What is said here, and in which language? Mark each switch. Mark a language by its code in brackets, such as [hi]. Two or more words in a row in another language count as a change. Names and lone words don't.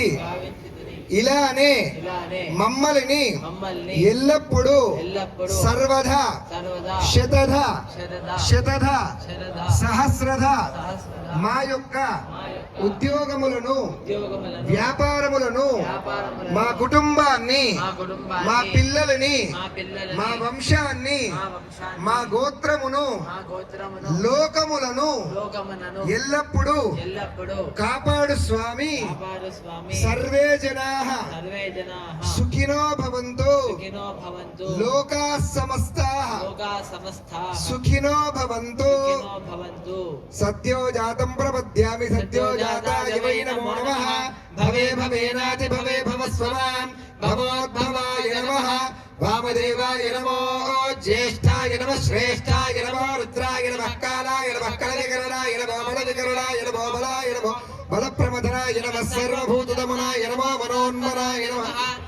[te] ఇలానే మమ్మల్ని ఎల్లప్పుడూ సర్వదా [sa] శతధ శతధ సహస్రధ [te] మా యొక్క ఉద్యోగములను వ్యాపారములను మా కుటుంబాన్ని మా పిల్లలని మా వంశాన్ని మా గోత్రమును లోకములను ఎల్లప్పుడూ కాపాడు స్వామి. [sa] సర్వే జనాః సుఖినో భవంతు లోకాః సమస్తాః సుఖినో భవంతు. సత్యో జాతం ప్రపద్యామి సత్యో జాతాయ వై నమో నమః. భవే భవేనాతి భవే భవస్వమాం భవోద్భవాయ నమః. వామదేవాయ నమో జ్యేష్ఠాయ నమః శ్రేష్ఠాయ నమో రుద్రాయ నమః కాలాయ నమః కలవికరణాయ నమో బలవికరణాయ నమో బలాయ నమో బలప్రమథనాయ నమః సర్వభూతదమనాయ నమో మనోన్మనాయ నమః.